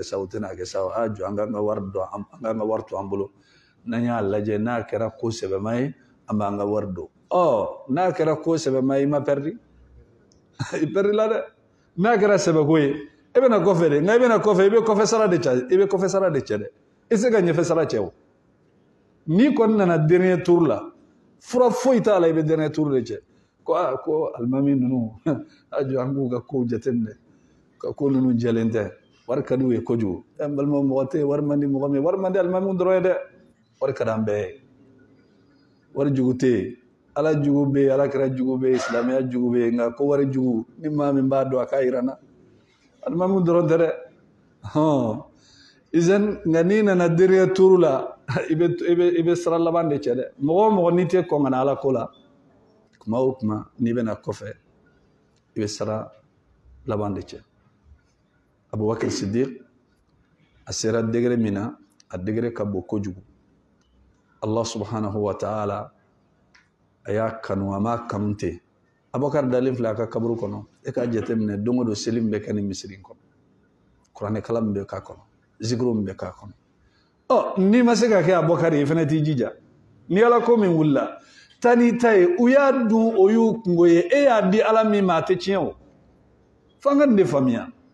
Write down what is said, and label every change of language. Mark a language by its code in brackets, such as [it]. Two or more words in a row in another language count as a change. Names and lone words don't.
[bm] sa u tɛna kɛ sa jɔ an k'an ka wari dɔn an k'an ka wari to an bolo n'an y'a lajɛ n'a kɛra ko sɛbɛma ye an b'an ka wari don n'a kɛra ko sɛbɛma ye i ma pɛridi i pɛridi la dɛ n'a kɛra sɛbɛko ye e bɛna kɔfɛ de nka i bɛna kɔfɛ i bɛ kɔfɛ sara de cɛ i bɛ kɔfɛ sara de cɛ dɛ i se ka ɲɛfɛ sara cɛ o n'i kɔni nana [fr] dernier tour [bm] la fura foyi t'a la i bɛ [fr] dernier tour [bm] de cɛ ko alimami ninnu a jɔ an k'u ka kow jateminɛ ka ko ninnu jɛlen tɛ wari ka d'u ye kojugu n balima mɔgɔ tɛ wari man di mɔgɔ min wari man di alimamiw dɔrɔn ye dɛ wari ka d'an bɛɛ ye wari jugu tɛ yen ala jugu bɛ yen alakira jugu bɛ yen silamɛya jugu bɛ yen nka ko wari jugu ni maa min b'a dɔn a k'a yira n na alimamiw dɔrɔn tɛ dɛ izan nka n'i nana [fr] dernier tour [bm] la i bɛ sara laban de cɛ dɛ mɔgɔ o mɔgɔ n'i tɛ kɔn ka na ala ko la kuma o kuma n'i bɛna kɔfɛ i bɛ sara laban de cɛ Abubakar Sidiq a sera degré min na a degré ka bon kojugu [ar] الله سبحانه وتعالى [bm] a y'a kanu a m'a kanu ten Abubakar dalen filɛ a ka kaburu kɔnɔ e k'a jateminɛ don o don seli min bɛ kɛ ni misiri in kɔnɔ kuranɛkala min bɛ k'a kɔnɔ zikiro min bɛ k'a kɔnɔ n'i ma se ka kɛ Abubakar ye i fana t'i jija ni ala ko min wulila taa n'i ta ye u y'a dun o y'u kungo ye e y'a di ala min ma a tɛ tiɲɛ o f'an ka nin de faamuya